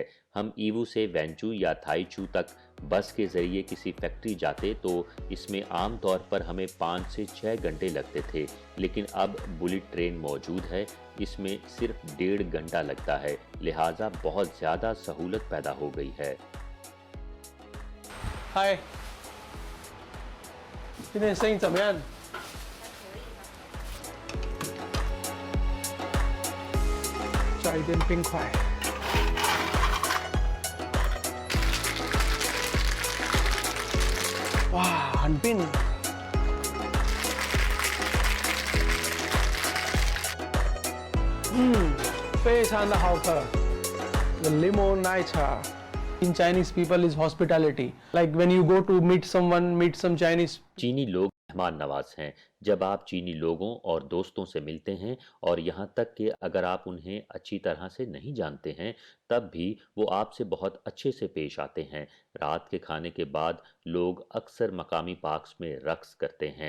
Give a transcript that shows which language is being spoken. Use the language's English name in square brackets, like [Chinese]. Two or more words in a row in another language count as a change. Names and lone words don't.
[Urdu] ہم ایوو سے وینچو یا تھائیچو تک بس کے ذریعے کسی فیکٹری جاتے تو اس میں عام طور پر ہمیں 5 سے 6 گھنٹے لگتے تھے، لیکن اب [English] bullet train [Urdu] موجود ہے، اس میں صرف 1.5 گھنٹہ لگتا ہے، لہٰذا بہت زیادہ سہولت پیدا ہو گئی ہے. [Chinese] Hi. 今天生意怎么样？加一点冰块。哇，很冰。非常的好喝。 [English] The lemon 奶茶。In Chinese people is hospitality. Like when you go to meet someone, meet some Chinese. [Urdu] چینی لوگ مہمان نواز ہیں۔ جب آپ چینی لوگوں اور دوستوں سے ملتے ہیں اور یہاں تک کہ اگر آپ انہیں اچھی طرح سے نہیں جانتے ہیں، تب بھی وہ آپ سے بہت اچھے سے پیش آتے ہیں. رات کے کھانے کے بعد لوگ اکثر مقامی پارکس میں رقص کرتے ہیں.